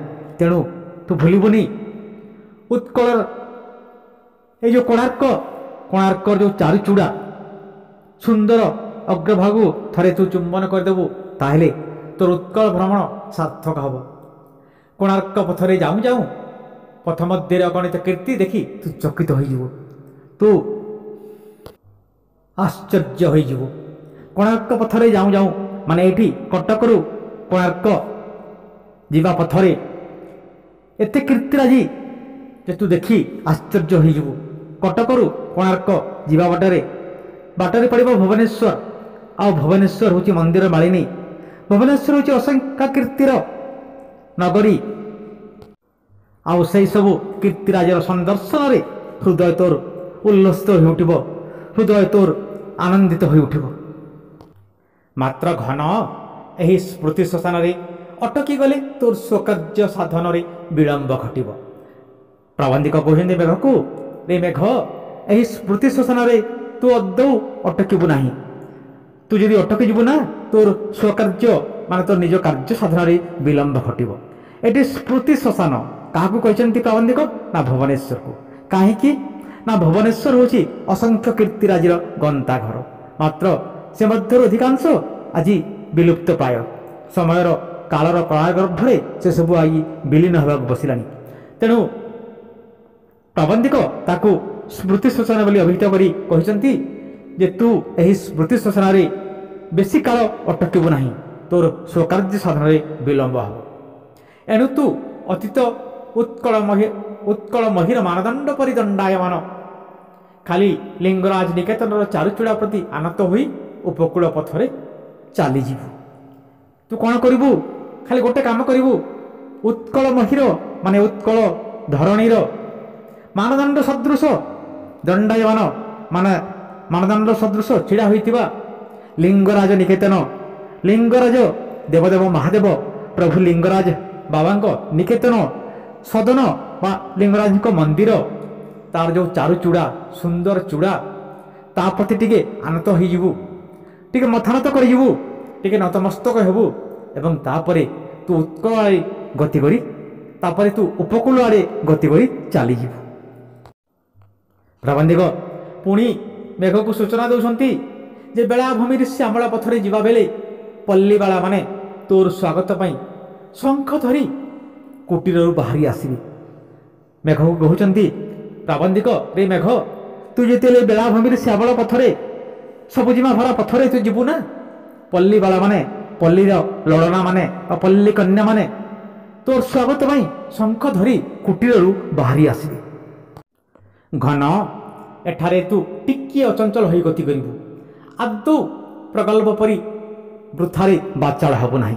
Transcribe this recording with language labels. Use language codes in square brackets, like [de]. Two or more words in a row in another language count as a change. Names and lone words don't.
[or] ତେଣୁ ତୁ ଭୁଲିବୁନି ଉତ୍କଳ ଯେ ଯୋ କୋଣାର୍କର ଯୋ ଚାରୁଚୂଡ଼ା ସୁନ୍ଦର ଅଗ୍ରଭାଗୁ ଥରେ ତୁ ଚୁମ୍ବନ କରିଦେବୁ ତାହେଲେ ତୋର ଉତ୍କଳ ଭ୍ରମଣ ସାର୍ଥକ ହେବ। କୋଣାର୍କ ପଥରେ ଯାଉଁ ଯାଉଁ ପଥ ମଧ୍ୟ ଅଗଣିତ କୀର୍ତ୍ତି ଦେଖି ତୁ ଚକିତ ହୋଇଯିବୁ ତୁ ଆଶ୍ଚର୍ଯ୍ୟ ହୋଇଯିବୁ। କୋଣାର୍କ ପଥରେ ଯାଉଁ ଯାଉଁ ମାନେ ଏଠି କଟକରୁ କୋଣାର୍କ ଯିବା ପଥରେ ଏତେ କୀର୍ତ୍ତିରାଜି ଯେ ତୁ ଦେଖି ଆଶ୍ଚର୍ଯ୍ୟ ହୋଇଯିବୁ। କଟକରୁ କୋଣାର୍କ ଯିବା ବାଟରେ ପଡ଼ିବ ଭୁବନେଶ୍ୱର ଆ ଭୁବନେଶ୍ୱର ହେଉଛି ମନ୍ଦିର ମାଳିନୀ ଭୁବନେଶ୍ୱର ହେଉଛି ଅସଂଖ୍ୟ କୀର୍ତ୍ତିର ନଗରୀ ଆଉ ସେ ସବୁ କୀର୍ତ୍ତିରାଜିର ସନ୍ଦର୍ଶନ ରେ ହୃଦୟ ତୋର ଉଲ୍ଲସିତ ହୋ ଉଠିବ ହୃଦୟ ତୋର ଆନନ୍ଦିତ ହୋ ଉଠିବ। ମାତ୍ର ଘନ ଏହି ସ୍ମୃତି ଶ୍ମଶାନ ରେ ଅଟକି ଗଲେ ତୋର ସ୍ୱକାର୍ଯ୍ୟ ସାଧନ ରେ ବିଳମ୍ବ ଘଟିବ। ପ୍ରବନ୍ଧିକ କହନ୍ତେ ମେଘ କୁ ରେ ମେଘ ଏହି ସ୍ମୃତି ଶ୍ମଶାନ ରେ ତୁ ଆଦୌ ଅଟକିବୁ ନାହିଁ। ତୁ ଯଦି ଅଟକି ଯିବୁ ନା ତୋର ସ୍ୱକାର୍ଯ୍ୟ ମାନେ ତୋର ନିଜ କାର୍ଯ୍ୟ ସାଧନ ରେ ବିଳମ୍ବ ଘଟିବ। ଏଠି ସ୍ମୃତି ଶ୍ମଶାନ କାହାକୁ କହନ୍ତେ ପ୍ରବନ୍ଧିକ ନା ଭୁବନେଶ୍ୱର କୁ କହି ନା ଭୁବନେଶ୍ୱର ହେଉଛି ଅସଂଖ୍ୟ କୀର୍ତ୍ତିରାଜିର ଗନ୍ତା ଘର ମାତ୍ର ସେ ମଧ୍ୟ ଅଧିକାଂଶ ଆଜି ବିଲୁପ୍ତ ପ୍ରାୟ ସମୟର କାଳର କାଳଗର୍ଭରେ ସେ ସବୁ ଆଜି ବିଲୀନ ହୋଇ ବସିଲାଣି। ତେଣୁ ପ୍ରବନ୍ଧିକ ତାକୁ ସ୍ମୃତି ଶ୍ମଶାନ ବୋଲି ଅଭିହିତ କରି କହନ୍ତେ ଯେ ତୁ ଏହି ସ୍ମୃତି ଶ୍ମଶାନ ରେ ବେଶି କାଳ ଅଟକିବୁ ନାହିଁ ତୋର ସ୍ୱକାର୍ଯ୍ୟ ସାଧନ ରେ ବିଳମ୍ବ ହେବ। ଏଣୁ ତୁ ଅତୀତ ଉତ୍କଳ ମହୀର ମାନଦଣ୍ଡ ପରି ଦଣ୍ଡାୟମାନ ଖାଲି ଲିଙ୍ଗରାଜ ନିକେତନ ଚାରୁଚୂଡ଼ା ପ୍ରତି ଆନତ ହୋଇ ଉପକୂଳ ପଥରେ ଚାଲି ଯିବୁ। ତୁ କଣ କରିବୁ ଖାଲି ଗୋଟେ କାମ କରିବୁ ଉତ୍କଳ ମହୀର ମାନେ ଉତ୍କଳ ଧରଣୀର ମାନଦଣ୍ଡ ସଦୃଶ ଦଣ୍ଡାୟମାନ ମାନେ ମାନଦଣ୍ଡ ସଦୃଶ ଠିଆ ହୋଇଥିବା ଲିଙ୍ଗରାଜ ନିକେତନ ଲିଙ୍ଗରାଜ ଦେବଦେବ ମହାଦେବ ପ୍ରଭୁ ଲିଙ୍ଗରାଜ ବାବାଙ୍କ ନିକେତନ ସଦନ ବା ଲିଙ୍ଗରାଜ ମନ୍ଦିର ତାର ଯୋ ଚାରୁଚୂଡ଼ା ସୁନ୍ଦର ଚୂଡ଼ା ତା ପ୍ରତି ଟିକେ ଆନତ ହୋଇଯିବୁ ଟିକେ ମଥାନତ କରିଯିବୁ ଟିକେ ନତମସ୍ତକ ହେବୁ ଏବଂ ତାପରେ ତୁ ଉତ୍କଳ ଆଡ଼େ ଗତି କରି ତାପରେ ତୁ ଉପକୂଳ ଆଡ଼େ ଗତି କରି ଚାଲି ଯିବୁ। ପ୍ରବନ୍ଧିକ ପୁଣି ମେଘ କୁ ସୂଚନା ଦିଅନ୍ତି ଯେ ବେଳାଭୂମି ଶ୍ୟାମଳା ପଥରେ ଯିବା ବେଳେ ପଲ୍ଲୀବାଳା ମାନେ ତୋର ସ୍ୱାଗତ ପାଇଁ ଶଙ୍ଖ ଧରି କୁଟୀର ବାହାରି ଆସିବେ। ମେଘ କୁ କହନ୍ତେ ପ୍ରାବନ୍ଧିକ ରେ ମେଘ ତୁ ଯେତେ ବେଳାଭୂମି ଶ୍ୟାମଳା ପଥରେ ସବୁଜିମା ଭରା ପଥରେ ତୁ ଯିବୁ ନା ପଲ୍ଲୀ ବାଳାମାନେ, ପଲ୍ଲୀର ଲଳନାମାନେ ବା ପଲ୍ଲୀ କନ୍ୟାମାନେ ତୋର ସ୍ୱାଗତ ପାଇଁ ଶଙ୍ଖ ଧରି କୁଟୀରରୁ ବାହାରି ଆସିବେ। ଘନ, ଏଠାରେ ତୁ ଟିକିଏ ଅଚଞ୍ଚଳ ହୋଇ ଗତି କରିବୁ। ଆଦୌ ପ୍ରଗଳ୍ଭ ପରି ବୃଥାରେ ବାଚାଳ ହେବ ନାହିଁ।